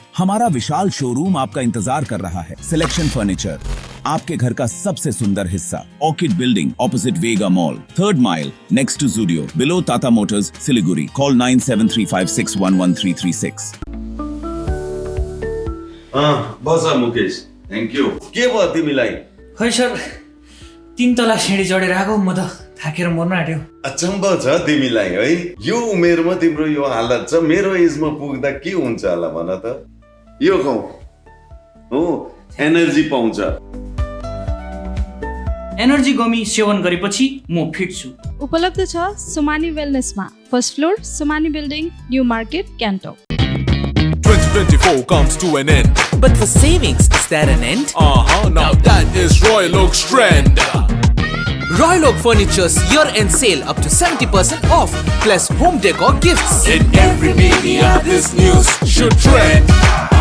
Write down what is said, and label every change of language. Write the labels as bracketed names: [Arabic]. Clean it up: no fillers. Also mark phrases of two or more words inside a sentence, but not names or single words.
[Hindi] हमारा विशाल शोरूम आपका इंतजार कर रहा है। सिलेक्शन फर्नीचर, आपके घर का सबसे सुंदर हिस्सा। [English] Orchid Building opposite Vega Mall, 3rd Mile next to Zudio, below Tata Motors, Siliguri. [Hindi] कॉल 9735611336। [Nepali] बस मुकेश, [English] Thank you. [Nepali] के भयो तिमीलाई? खै सर, 3 तला सिँढी चढेर आएको, म त थाकेर मर्न आँट्यो। अचम्म छ तिमीलाई है, यो उमेरमा तिम्रो यो हालत छ। मेरो एजमा पुग्दा के हुन्छ होला भन त? यो खाऊ हो, एनर्जी पाउँछ। एनर्जी गमी सेवन गरेपछि म फिट छु। उपलब्ध छ सुमानी वेलनेसमा, 1st फ्लोर, सुमानी बिल्डिङ, न्यू मार्केट, गान्तोक। [English] 2024 comes to an end, but for savings, is there an end? Now that is Royal Oak's trend. Royal Oak Furniture's year-end sale up to 70% off, plus home decor gifts. In every media, this news should trend.